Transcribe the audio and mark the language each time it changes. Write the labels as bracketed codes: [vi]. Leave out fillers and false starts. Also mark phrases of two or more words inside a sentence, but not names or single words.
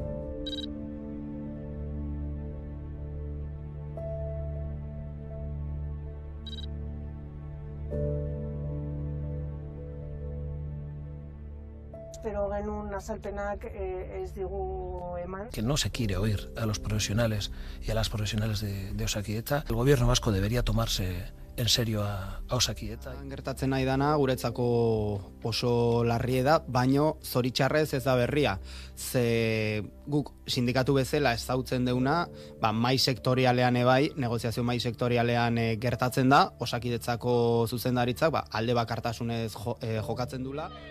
[eu] Pero genuen azalpenak ez digu eman. [es] Que no se quiere oír a los profesionales y a las profesionales de Osakidetza. El gobierno vasco debería tomarse en serio a Osakidetza. [eu] Gertatzen nahi dana guretzako oso larria da, baino zoritxarrez ez da berria. Ze guk sindikatu bezala ezagutzen deuna, mai sektorialean ebai, negoziazio mai sektorialean gertatzen da, Osakidetzako zuzendaritzak alde bakartasunez jokatzen dula.